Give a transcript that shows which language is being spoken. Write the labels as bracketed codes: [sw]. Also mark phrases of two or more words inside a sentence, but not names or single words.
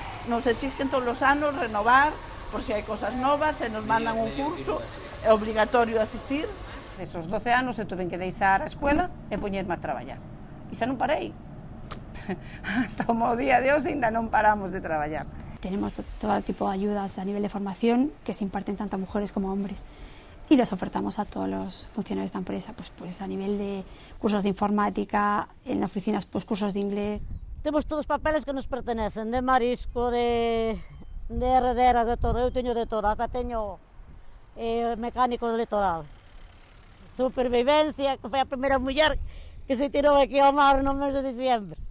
[gl] Nos exigen todos os anos renovar, por se hai cosas novas, se nos mandan un curso, é obligatorio asistir. Esos 12 anos eu tuve que deixar a escuela e poñerme a traballar. E xa non parei. Hasta o día de hoxe ainda non paramos de traballar. [es] Tenemos todo tipo de ayudas a nivel de formación que se imparten tanto a mujeres como a hombres. Y las ofertamos a todos los funcionarios de la empresa, pues a nivel de cursos de informática, en oficinas pues cursos de inglés. [gl] Temos todos os papeles que nos pertenecen, de marisco, de herederas, de todo. Eu teño de todo, hasta teño mecánico do litoral. Supervivencia, que foi a primeira muller que se tirou aquí ao mar no mes de diciembre.